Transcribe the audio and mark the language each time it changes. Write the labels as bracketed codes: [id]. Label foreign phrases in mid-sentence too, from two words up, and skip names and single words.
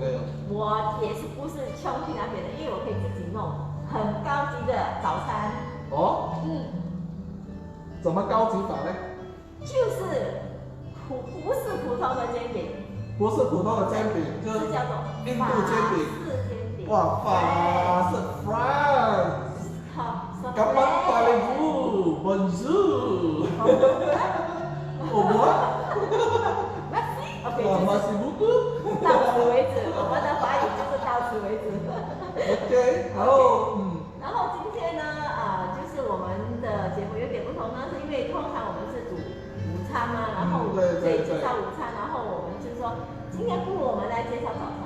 [zh] 我也是不是穷去那边的，因为我可以自己弄很高级的早餐。哦。怎么高级法呢？就是不是普通的煎饼。不是普通的煎饼，就是叫做印度煎饼。法式煎饼。哇，法式 France。好。 [fr] Comment parlez-vous? Bonjour. Au revoir. Merci. OK. Merci beaucoup. [zh] 到此为止，我们的法语就是到此为止。 OK，然后今天呢，就是我们的节目有点不同呢，是因为通常我们是煮午餐嘛，然后对介绍午餐，然后我们就说今天不如我们来介绍早餐。